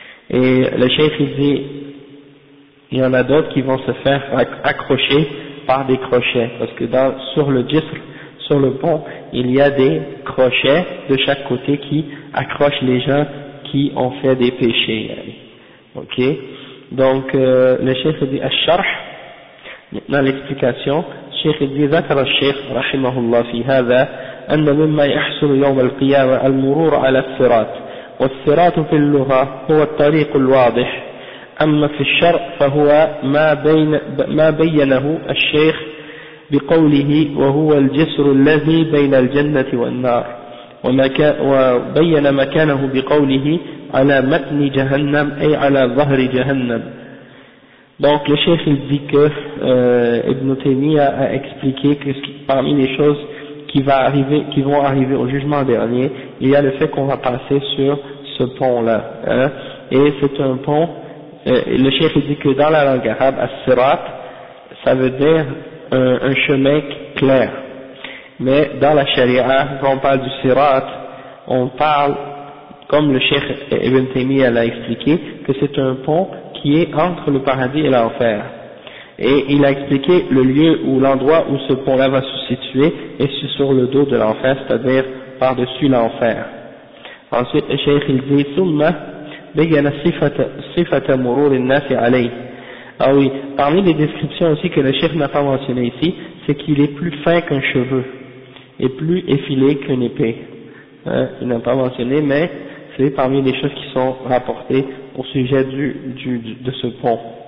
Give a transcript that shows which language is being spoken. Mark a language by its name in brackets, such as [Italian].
[French] Et le cheikh il dit, il y en a d'autres qui vont se faire accrocher par des crochets, parce que sur le jisr, sur le pont, il y a des crochets de chaque côté qui accrochent les gens qui ont fait des péchés. Ok, donc le cheikh dit الشرح, maintenant l'explication. [Arabic] الشيخ ذكر الشيخ رحمه الله في هذا أن مما يحصل يوم القيامة المرور على الصراط، والصراط في اللغة هو الطريق الواضح، أما في الشرع فهو ما بينه الشيخ بقوله وهو الجسر الذي بين الجنة والنار، وبين مكانه بقوله على متن جهنم أي على ظهر جهنم. [French] Donc le cheikh il dit que Ibn Taymiyyah a expliqué que parmi les choses qui vont arriver au jugement dernier, il y a le fait qu'on va passer sur ce pont-là, hein, et c'est un pont, le cheikh il dit que dans la langue arabe, as-sirat, ça veut dire un chemin clair, mais dans la charia, quand on parle du sirat, on parle, comme le cheikh Ibn Taymiyyah l'a expliqué, que c'est un pont qui est entre le paradis et l'enfer. Et il a expliqué le lieu ou l'endroit où ce pont-là va se situer, et c'est sur le dos de l'enfer, c'est-à-dire par-dessus l'enfer. Ensuite, le cheikh il dit [Arabic] ثم بين صفة مرور الناس عليه. [French] Ah oui, parmi les descriptions aussi que le cheikh n'a pas mentionné ici, c'est qu'il est plus fin qu'un cheveu et plus effilé qu'une épée. Il n'a pas mentionné, mais c'est parmi les choses qui sont rapportées au sujet de ce pont.